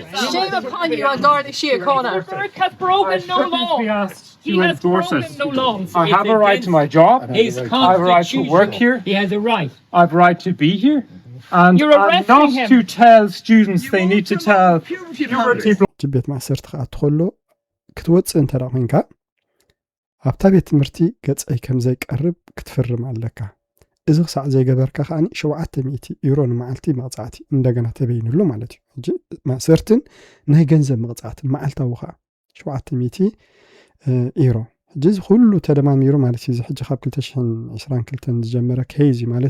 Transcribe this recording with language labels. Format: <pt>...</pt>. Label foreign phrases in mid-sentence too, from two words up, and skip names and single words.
<en>Shame upon you, on Gardaí Síochána. has broken no law. be asked He to has endorse broken it. no law. I have a right to my job. His I have a right to work here. He has a right. I have a right to be here. And You're I'm arresting not him. to tell students they need to tell puberty</en> <ti>ቤት ማእሰርቲ ከዓ ትኸሎ ክትወፅእ እንተ ደኣ ኮንካ ኣብታ ቤት ትምህርቲ ገጸይ ከም ዘይቀርብ ክትፍርም ኣለካ እዚ ክሳዕ ዘይገበርካ ከዓኒ 700 ዩሮ ንመዓልቲ መቕጻዕቲ እንደገና ተበይንሉ ማለት እዩ ሕጂ ማእሰርትን ናይ ገንዘብ መቕጻዕቲ መዓልታዊ ከዓ 700 ዩሮ ሕጂ እዚ ኩሉ ተደማሚሩ ማለት እዩ ሕጂ ካብ 2022 ዝጀመረ ከይዚ ማለት</ti>